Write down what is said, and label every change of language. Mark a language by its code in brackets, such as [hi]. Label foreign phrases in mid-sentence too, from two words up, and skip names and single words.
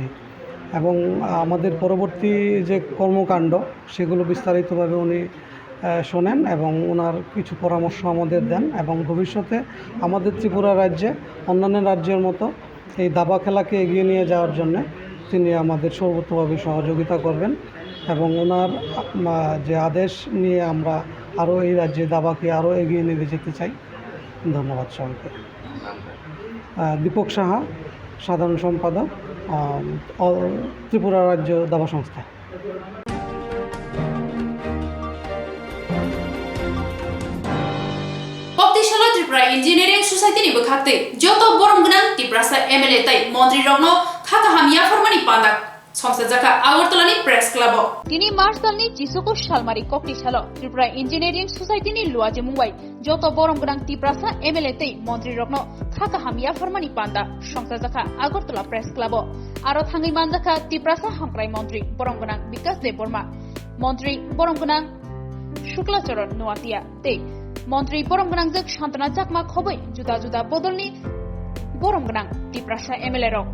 [bn] এবং আমাদের পরবর্তী যে কর্মকাণ্ড সেগুলো বিস্তারিতভাবে উনি শোনেন এবং ওনার কিছু পরামর্শ আমাদের দেন এবং ভবিষ্যতে আমাদের ত্রিপুরা রাজ্যে অন্যান্য রাজ্যের মতো এই দাবা খেলাকে এগিয়ে নিয়ে যাওয়ার জন্য তিনি আমাদের সর্বতোভাবে সহযোগিতা করবেন এবং ওনার যে আদেশ নিয়ে আমরা আরও এই রাজ্যে দাবাকে আরও এগিয়ে নিয়ে যেতে চাই। ধন্যবাদ সবাইকে। দীপক সাহা, সাধারণ সম্পাদক, ত্রিপুরা রাজ্য দাবা সংস্থা। [trp] Koktishala Tripura Engineering Society ni bekhate joto borom gnang Tiprasa MLA tai Montri Rogno khaka hamia formani pandak সংস্থা জাকা আগরতলানি প্রেস ক্লাব তিনি মার্চ সালনি চিসুকো শালমারি ককটিশালো ত্রিপুরা ইঞ্জিনিয়ারিং সোসাইটিনি লুয়াজে মুম্বাই যত বরম গ্রাং টিপ্রাসা এমএলএ তেই মন্ত্রী রত্ন খাকা হামিয়া ফরমানি পান্ডা সংস্থা জাকা আগরতলা প্রেস ক্লাব আরো থাঙ্গি মানজাকা টিপ্রাসা হামক্রাই মন্ত্রী বরম গ্রাং বিকাশ দেব বর্মা মন্ত্রী বরম গ্রাং শুক্লাচরণ নোয়াতিয়া তেই মন্ত্রী বরম গ্রাং জক শান্তনা চাকমা খবই জুদা জুদা বদলনি বরম গ্রাং টিপ্রাসা এমএলএ রক